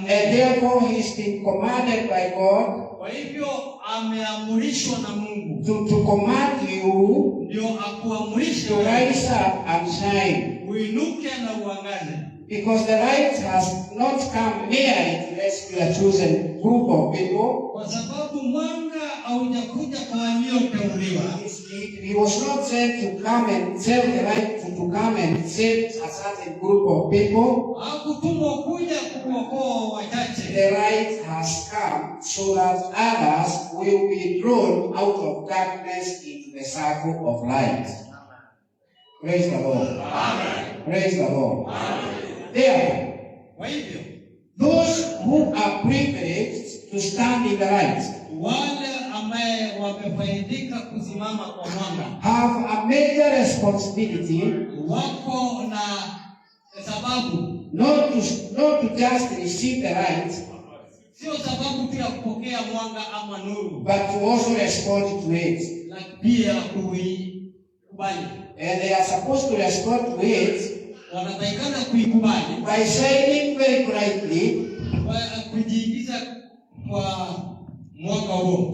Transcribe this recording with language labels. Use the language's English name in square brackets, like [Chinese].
[English] And therefore he's been commanded by God [Swahili] Kwa hivyo ameamrishwa na Mungu [English] to command you [Swahili] ndio akuamrishe [English] to rise up and shine. [Swahili] uinuke na uangaze, [English] Because the light has not come near to rescue a chosen group of people. [Swahili] kwa sababu mwanga haujakuja kwa walioteuliwa. [English] He was not sent to come and tell the light to come and save a certain group of people. [Swahili] Hakutumwa kuja kuokoa wachache. [English] The light has come so that others will be drawn out of darkness into the circle of light. Praise the Lord. Amen. Praise the Lord. Amen. Therefore, [Swahili] Kwa hivyo [English] those who are privileged to stand in the light [Swahili] wale ambaye wamefaidika kusimama kwa mwanga [English] have a major responsibility [Swahili] wako na sababu, [English] not to just receive the light, [Swahili] sio sababu tu ya kupokea mwanga ama nuru, [English] but to also respond to it. [Swahili] lakini pia kuikubali. [English] And they are supposed to respond to it [Swahili] Wanatakikana kuikubali [English] by shining very brightly, [Swahili] kwa kujiingiza kwa mwanga huo,